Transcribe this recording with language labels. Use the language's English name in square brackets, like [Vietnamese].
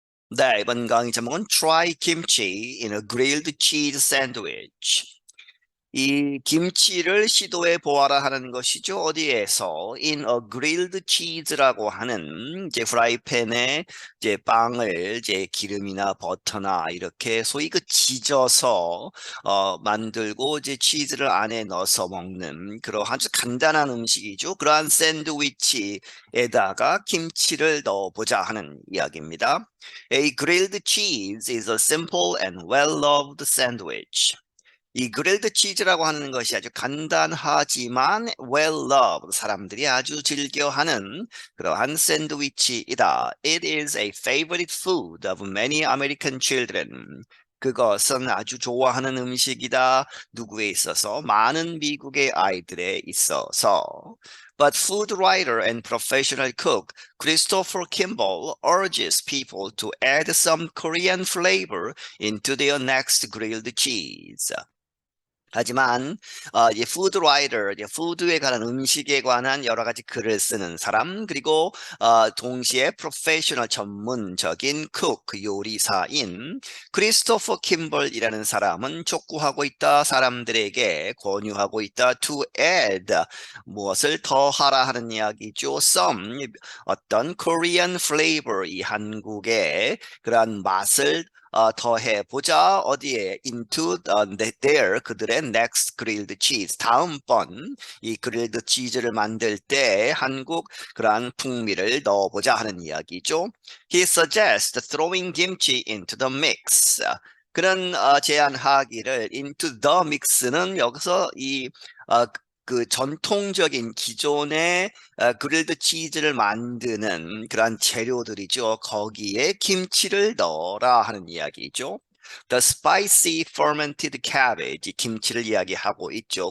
[Korean] 네, 이번 강의 제목은 [English] Try Kimchi in a Grilled Cheese Sandwich. [Korean] 이 김치를 시도해 보아라 하는 것이죠. 어디에서? [English] In a grilled cheese [Korean] 라고 하는 이제 프라이팬에 이제 빵을 이제 기름이나 버터나 이렇게 소위 그 지져서 만들고 이제 치즈를 안에 넣어서 먹는 그런 아주 간단한 음식이죠. 그러한 샌드위치에다가 김치를 넣어보자 하는 이야기입니다. [English] A grilled cheese is a simple and well-loved sandwich. [Korean] 이 그릴드 치즈라고 하는 것이 아주 간단하지만 well-loved, 사람들이 아주 즐겨하는 그러한 샌드위치이다. [English] It is a favorite food of many American children. [Korean] 그것은 아주 좋아하는 음식이다. 누구에 있어서? 많은 미국의 아이들에 있어서. [English] But food writer and professional cook Christopher Kimball urges people to add some Korean flavor into their next grilled cheese. [Korean] 하지만 이 푸드라이터, 푸드에 관한 음식에 관한 여러 가지 글을 쓰는 사람, 그리고 동시에 프로페셔널 전문적인 쿡, 요리사인 크리스토퍼 킴벌이라는 사람은 촉구하고 있다, 사람들에게 권유하고 있다. [English] To add, [Korean] 무엇을 더하라 하는 이야기죠. Some, 어떤 [English] Korean flavor, [Korean] 이 한국의 그러한 맛을 더해 보자. 어디에? [English] Into their, 그들의 next grilled cheese. [Korean] 다음번 이 그릴드 치즈를 만들 때 한국 그러한 풍미를 넣어보자 하는 이야기죠. [English] He suggests throwing kimchi into the mix. [Korean] 그런 제안하기를 [English] into the mix [Korean] 는 여기서 그 전통적인 기존의 그릴드 치즈를 만드는 그런 재료들이죠. 거기에 김치를 넣어라 하는 이야기죠. [English] The spicy fermented cabbage, [Korean] 김치를 이야기하고 있죠.